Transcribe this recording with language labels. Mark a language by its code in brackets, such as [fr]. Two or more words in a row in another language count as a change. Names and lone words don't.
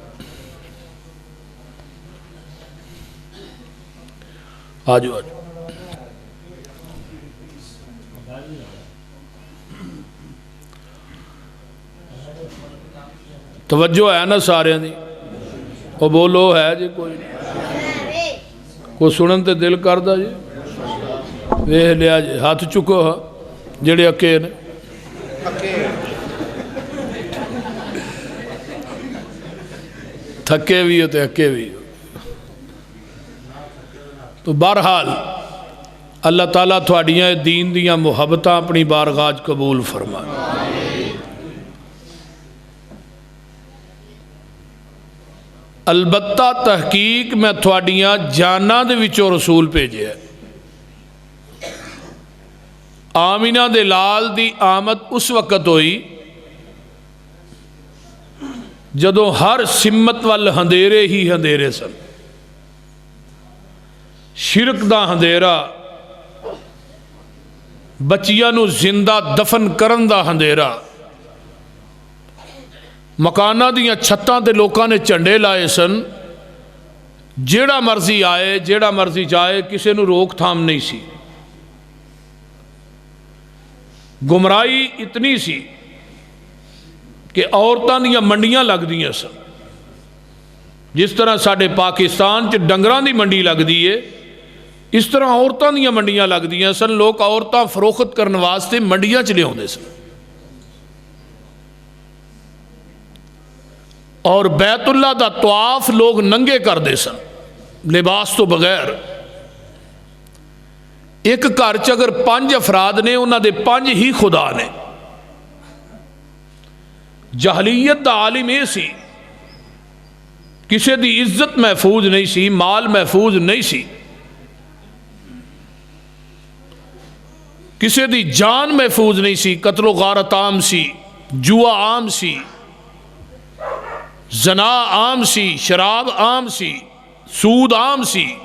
[pa] آ جاؤ آ جاؤ۔ توجہ ہے نا سارے دی؟ وہ بولو ہے جی کوئی سنن تے دل کردا جی؟ ویکھ لیا جی، ہاتھ چکو ہاں جڑے اکے نے۔ تھکے بھی ہو تے اکے بھی ہو۔ تو بہرحال اللہ تعالیٰ تھوڑیاں دین دیاں محبتاں اپنی بارگاہ قبول فرمائے۔ البتہ تحقیق میں تھوڑیاں جاناں دے وچوں رسول بھیجے ہے۔ آمینہ دے لال دی آمد اس وقت ہوئی جدوں ہر سمت وال ہندیرے ہی ہندیرے سن۔ شرک دا ہندیرا، بچیاں نو زندہ دفن کرن دا ہندیرا، مکانہ دیاں چھتاں تے لوکاں نے جھنڈے لائے سن، جیڑا مرضی آئے جیڑا مرضی جائے، کسے نو روک تھام نہیں سی۔ گمراہی اتنی سی کہ عورتاں دیاں منڈیاں لگ دیاں سن۔ جس طرح ساڈے پاکستان چ ڈنگراں دی منڈی لگ دی ہے، اس طرح عورتاں دیاں منڈیاں لگ دیاں سن۔ لوگ عورتاں فروخت کرن واسطے منڈیاں چ لے آندے سن، اور بیت اللہ دا طواف لوگ ننگے کر دے سن، لباس تو بغیر۔ ایک گھر چ اگر 5 افراد نے، انہاں دے 5 ہی خدا نے۔ جہلیت دا عالم یہ سی، کسے دی عزت محفوظ نہیں سی، مال محفوظ نہیں سی، کسے دی جان محفوظ نہیں سی، قتل و غارت عام سی، جوا عام سی، زنا عام سی، شراب عام سی، سود عام سی۔